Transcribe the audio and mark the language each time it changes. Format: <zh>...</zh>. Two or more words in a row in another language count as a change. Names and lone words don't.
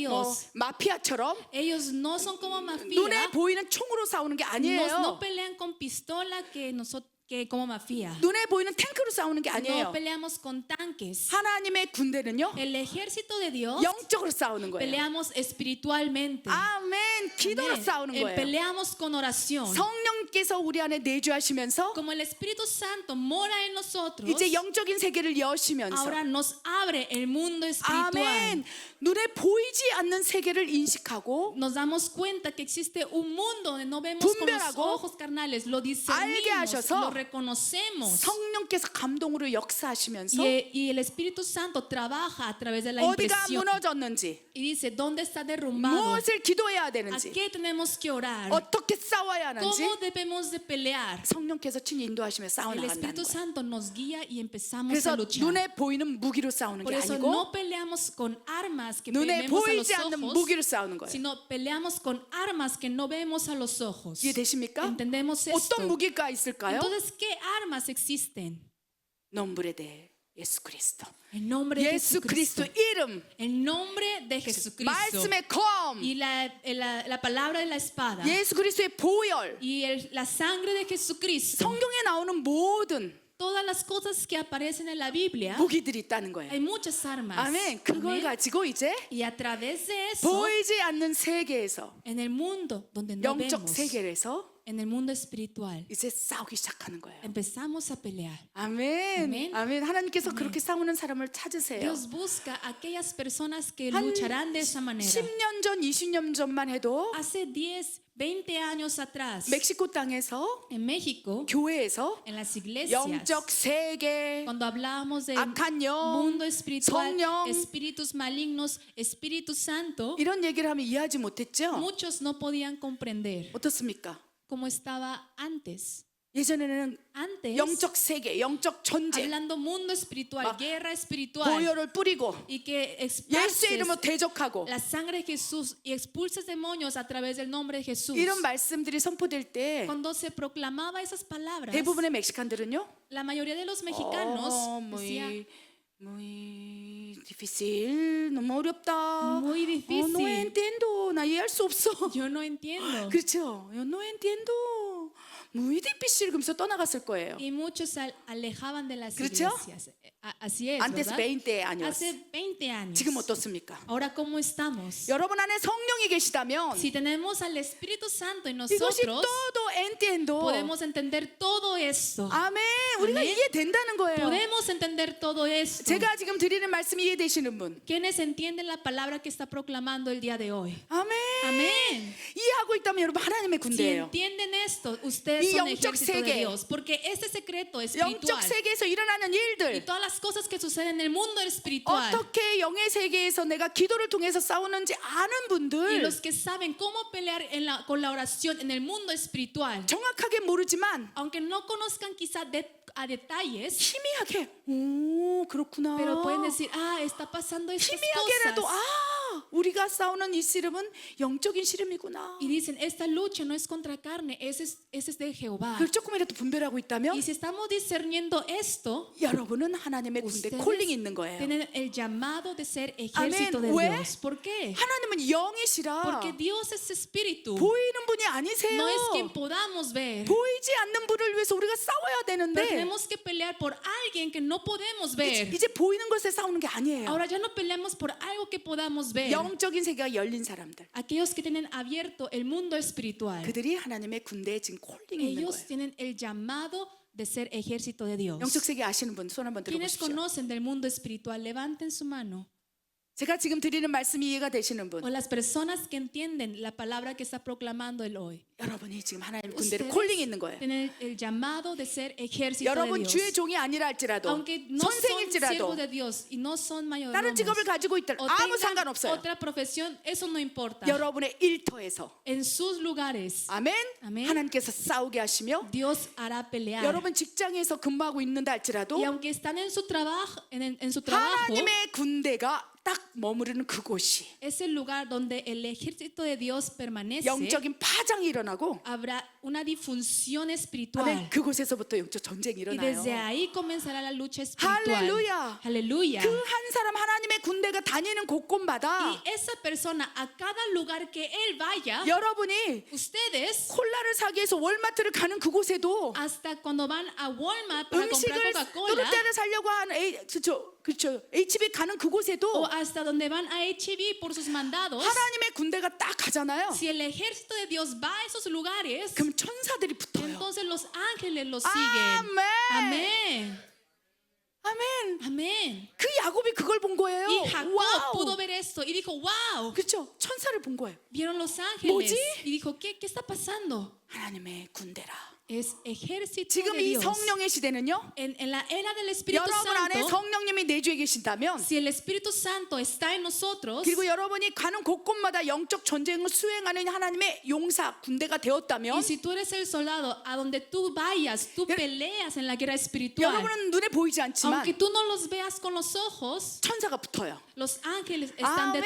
<ko>이들은 뭐</ko> <es>Dios.</es> <ko>마피아처럼</ko> <es>Ellos no son como mafia.</es> <ko>눈에 보이는 총으로 싸우는 게</ko> <es>No</es> <ko>아니에요.</ko> <es>pelean con pistola que como mafia.</es> <ko>눈에 보이는 탱크로 싸우는 게</ko> <es>No</es> <ko>아니에요.</ko> <es>peleamos con tanques.</es> <ko>하나님의 군대는요.</ko> <es>El ejército de Dios</es> <ko>영적으로 싸우는 거예요.</ko> <es>peleamos espiritualmente.</es> <ko>아멘. 기도로</ko> <es>Amén.</es> <ko>싸우는 거예요.</ko> <es>Peleamos con oración.</es> <ko>성령께서 우리 안에 내주하시면서</ko> <es>Como el Espíritu Santo mora en nosotros,</es> <ko>이제 영적인 세계를 여시면서</ko> <es>ahora nos abre el mundo espiritual.</es> <ko>아멘. 눈에 보이지 않는 세계를 인식하고</ko> <es>Nos damos cuenta que existe un mundo donde no vemos con los</es> <ko>분별하고</ko> <es>ojos carnales, lo</es> <ko>알게</ko> <es>discernimos,</es> <ko>하셔서</ko> <es>lo reconocemos.</es> <ko>성령께서 감동으로 역사하시면서</ko> <es>Y el Espíritu Santo trabaja a través de la</es> <ko>어디가</ko> <es>impresión</es> <ko>무너졌는지</ko> <es>y dice dónde está derrumbado,</es> <ko>무엇을 기도해야</ko> <es>a</es> <ko>되는지</ko> <es>qué tenemos que orar,</es> <ko>어떻게 싸워야 하는지</ko> <es>cómo debemos de pelear.</es> <ko>성령께서 친히 인도하시며</ko> <es>El</es> <ko>싸워나간다는</ko> <es>Espíritu</es> <ko>거예요.</ko> <es>Santo nos guía y empezamos</es> <ko>그래서</ko> <es>a luchar.</es> <ko>눈에 보이는 무기로 싸우는</ko> <es>Por</es> <ko>게</ko> <es>eso</es> <ko>아니고</ko> <es>no peleamos con armas que</es> <ko>눈에</ko> <es>vemos a los</es> <ko>보이지 않는</ko> <es>ojos,</es> <ko>무기로 싸우는 거예요.</ko> <es>sino peleamos con armas que no vemos a los ojos.</es> <ko>이해되십니까?</ko> <es>¿Entendemos esto?</es> <ko>어떤 무기가 있을까요?</ko> <es>Entonces, ¿qué armas existen? nombre de 예수 그리스도. El nombre de</es> <ko>예수</ko> <es>Jesucristo.</es> <ko>그리스도 이름.</ko> <es>El nombre de Jesucristo.</es> <ko>말씀의 검.</ko> <es>Y la palabra de la espada.</es> <ko>예수 그리스도의 보혈.</ko> <es>Y la sangre de Jesucristo.</es> <ko>성경에 나오는 모든</ko> <es>Todas las cosas que aparecen en la Biblia,</es> <ko>무기들이 있다는</ko> <es>hay</es> <ko>거예요.</ko> <es>muchas armas.</es> <ko>아멘. 그걸</ko> <es>Amén.</es> <ko>가지고 이제</ko> <es>Y a través de eso,</es> <ko>보이지 않는 세계에서</ko> <es>en el mundo donde no</es> <ko>영적</ko> <es>vemos,</es> <ko>세계에서</ko> <es>en el mundo espiritual,</es> <ko>이제 싸우기 시작하는 거예요.</ko> <es>empezamos a pelear.</es> <ko>아멘. 아멘. 아멘. 하나님께서 그렇게 싸우는 사람을 찾으세요.</ko> <es>Dios busca aquellas personas que</es> <ko>한</ko> <es>lucharán de esa manera.</es> <ko>10년 전, 20년 전만 해도</ko> <es>Hace 10, 20 años atrás,</es> <ko>멕시코 땅에서</ko> <es>en México,</es> <ko>교회에서</ko> <es>en las iglesias,</es> <ko>영적 세계,</ko> <es>cuando hablábamos del</es> <ko>악한 영,</ko> <es>mundo espiritual,</es> <ko>성령,</ko> <es>espíritus malignos, Espíritu Santo,</es> <ko>이런 얘기를 하면 이해하지 못했죠?</ko> <es>muchos no podían comprender</es> <ko>어떻습니까?</ko> <es>cómo estaba antes.</es> <ko>예전에는</ko> <es>Antes,</es> <ko>영적 세계, 영적 전쟁,</ko> <es>hablando mundo espiritual,</es> <ko>막</ko> <es>guerra espiritual,</es> <ko>보혈을 뿌리고</ko> <es>y que</es> <ko>예수의</ko> <es>esparces</es> <ko>이름으로 대적하고</ko> <es>la sangre de Jesús y expulsas demonios a través del nombre de Jesús.</es> <ko>이런 말씀들이 선포될 때</ko> <es>Cuando se proclamaba esas palabras,</es> <ko>대부분의 멕시칸들은요,</ko> <es>la mayoría de los mexicanos decía, muy difícil,</es> <ko>너무 어렵다.</ko> <es>Muy difícil. no entiendo,</es> <ko>나 이해할 수 없어.</ko> <es>yo no entiendo.</es> <ko>그렇죠?</ko> <es>no entiendo, muy difícil.</es> <ko>그러면서 떠나갔을 거예요.</ko> <es>Y muchos se alejaban de las ¿Cierto? iglesias. Así es, Antes ¿verdad? 20 años. Hace 20 años.</es> <ko>지금 어떻습니까?</ko> <es>Ahora, ¿cómo estamos?</es> <ko>여러분 안에 성령이 계시다면</ko> <es>Si tenemos al Espíritu Santo en</es> <ko>이것이</ko> <es>nosotros, todo entiendo. podemos entender todo esto.</es> <ko>아멘. 우리가 아멘. 이해된다는 거예요.</ko> <es>Podemos entender todo esto.</es> <ko>제가 지금 드리는 말씀이 이해되시는 분.</ko> <es>¿Quiénes entienden la palabra que está proclamando el día de hoy?</es> <ko>아멘.</ko> <es>Amén.</es> <ko>이해하고 있다면 여러분 하나님의</ko> <es>Si</es> <ko>군대예요.</ko> <es>entienden esto, ustedes</es> <ko>이</ko> <es>son</es> <ko>영적</ko> <es>ejército de</es> <ko>세계,</ko> <es>Dios. Porque este secreto</es> <ko>영적</ko> <es>espiritual</es> <ko>세계에서 일어나는</ko> <es>y</es> <ko>일들,</ko> <es>todas las cosas que suceden en el mundo espiritual</es> <ko>어떻게 영의 세계에서 내가 기도를 통해서 싸우는지 아는</ko> <es>y</es> <ko>분들,</ko> <es>los que saben cómo pelear con la oración en el mundo espiritual,</es> <ko>정확하게 모르지만</ko> <es>aunque no conozcan quizá a detalles,</es> <ko>희미하게, 오 그렇구나.</ko> <es>pero pueden decir, está pasando estas</es> <ko>희미하게라도</ko> <es>cosas.</es> <ko>우리가 싸우는 이 씨름은 영적인 씨름이구나.</ko> <es>Y dicen, esta lucha no es contra carne, ese es de Jehová.</es> <ko>그걸 조금이라도 분별하고 있다면</ko> <es>Y si estamos discerniendo esto,</es> <ko>여러분은 하나님의 군대</ko> <es>ustedes</es> <ko>콜링이 있는 거예요.</ko> <es>tienen el llamado de ser ejército de</es> <ko>왜?</ko> <es>Dios. ¿Por qué?</es> <ko>하나님은 영이시라</ko> <es>Porque Dios es espíritu.</es> <ko>보이는 분이 아니세요.</ko> <es>No es quien podamos ver.</es> <ko>보이지 않는 분을 위해서 우리가 싸워야</ko> <es>Pero</es> <ko>되는데</ko> <es>tenemos que pelear por alguien que no podemos ver.</es> <ko>이제 보이는 것에 싸우는 게 아니에요.</ko> <es>Ahora ya no peleamos por algo que podamos ver.</es> <ko>영적인 세계가 열린 사람들,</ko> <es>Aquellos que tienen abierto el mundo espiritual,</es> <ko>그들이 하나님의 군대에 지금 콜링이 있는</ko> <es>ellos</es> <ko>거예요.</ko> <es>tienen el llamado de ser ejército de Dios.</es> <ko>영적 세계 아시는 분 손 한번</ko> <es>Quienes</es> <ko>들어보십시오.</ko> <es>conocen del mundo espiritual, levanten su mano.</es> <ko>제가 지금 드리는 말씀이 이해가 되시는 분,</ko> <es>O las personas que entienden la palabra que está proclamando el hoy.</es> <ko>여러분이 지금 하나님의 군대를</ko> <es>Ustedes</es> <ko>콜링이 있는 거예요.</ko> <es>tienen el llamado de ser ejército de</es> <ko>여러분</ko> <es>Dios.</es> <ko>주의 종이 아니라 할지라도,</ko> <es>Aunque no son</es> <ko>선생일지라도,</ko> <es>siervos de Dios y no son</es> <ko>다른</ko> <es>mayordomos</es> <ko>직업을 가지고 있들</ko> <es>o</es> <ko>아무</ko> <es>tengan</es> <ko>상관없어요.</ko> <es>otra profesión, eso no importa.</es> <ko>여러분의 일터에서</ko> <es>En sus lugares,</es> <ko>아멘. 아멘. 하나님께서 싸우게 하시며</ko> <es>Dios hará pelear.</es> <ko>여러분 직장에서 근무하고 있는다 할지라도</ko> <es>Y aunque están en su trabajo, en su trabajo,</es> <ko>하나님의 군대가 딱 머무르는 그곳이</ko> <es>es el lugar donde el ejército de Dios permanece.</es> <ko>영적인 파장이 일어나고</ko> <es>Habrá una disfunción espiritual.</es> <ko>아멘. 그곳에서부터 영적 전쟁이</ko> <es>Y desde</es> <ko>일어나요.</ko> <es>ahí comenzará la lucha espiritual.</es> <ko>할렐루야.</ko> <es>Aleluya.</es> <ko>그 한 사람 하나님의 군대가 다니는 곳곳마다</ko> <es>Y esa persona, a cada lugar que él vaya,</es> <ko>여러분이</ko> <es>ustedes,</es> <ko>콜라를 사기 위해서 월마트를 가는 그곳에도</ko> <es>hasta cuando van a Walmart para comprar</es> <ko>음식을</ko> <es>Coca-Cola,</es> <ko>또르떼를 살려고 하는 그렇죠. HB 가는</ko> <es>o</es> <ko>그곳에도</ko> <es>hasta donde van a HB por sus mandados,</es> <ko>하나님의 군대가 딱 가잖아요.</ko> <es>si el ejército de Dios va a esos lugares,</es> <ko>그럼 천사들이 붙어요.</ko> <es>entonces los ángeles los siguen.</es> <ko>아멘.</ko> <es>Amén.</es> <ko>아멘.</ko> <es>Amén.</es> <ko>그 야곱이 그걸 본 거예요.</ko> <es>Y Jacob</es> <ko>와우.</ko> <es>pudo ver esto y dijo, wow,</es> <ko>그렇죠. 천사를 본 거예요.</ko> <es>vieron los ángeles.</es> <ko>뭐지?</ko> <es>Y dijo, ¿qué está pasando?</es> <ko>하나님의 군대라.</ko> <es>Es ejército</es> <ko>지금</ko> <es>de</es> <ko>이</ko> <es>Dios.</es> <ko>성령의 시대는요.</ko> <es>En la era del Espíritu</es> <ko>여러분 안에</ko> <es>Santo,</es> <ko>성령님이 내주에 계신다면</ko> <es>si el Espíritu Santo está en nosotros,</es> <ko>그리고 여러분이 가는 곳곳마다 영적 전쟁을 수행하는 하나님의 용사 군대가 되었다면</ko> <es>y si tú eres el soldado, a donde tú vayas, tú peleas en la guerra espiritual.</es> <ko>여러분은 눈에 보이지 않지만</ko> <es>Aunque tú no los veas con los ojos,</es> <ko>천사가 붙어요.</ko> <es>los ángeles están Amén.</es>